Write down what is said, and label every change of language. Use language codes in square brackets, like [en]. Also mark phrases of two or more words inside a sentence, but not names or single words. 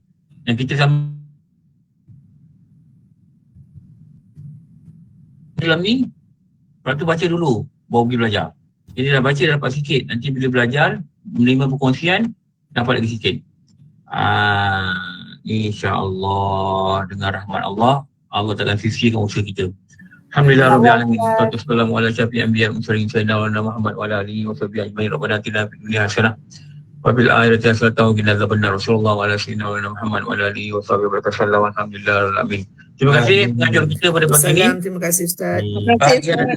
[ms] Dan kita sama dalam ni, lepas tu baca dulu, baru pergi belajar. Jadi dah baca, dah dapat sikit. Nanti bila belajar, menerima perkongsian, dapat lagi sikit. InsyaAllah, dengan rahmat Allah, Allah takkan sisihkan usaha kita. [ar] الحمد لله رب العالمين. والسلام على شافعي أنبياء مرسلين سيدنا محمد وعلى آله وصحبه أجمعين. ربنا آتنا في الدنيا حسنة وفي الآخرة حسنة وقنا عذاب النار. رسول الله وعلى سيدنا محمد وعلى آله وصحبه وسلم. الحمد لله العالمين. [ms] Terima kasih pengajar kita pada pagi ini. Terima kasih Ustaz. Terima kasih.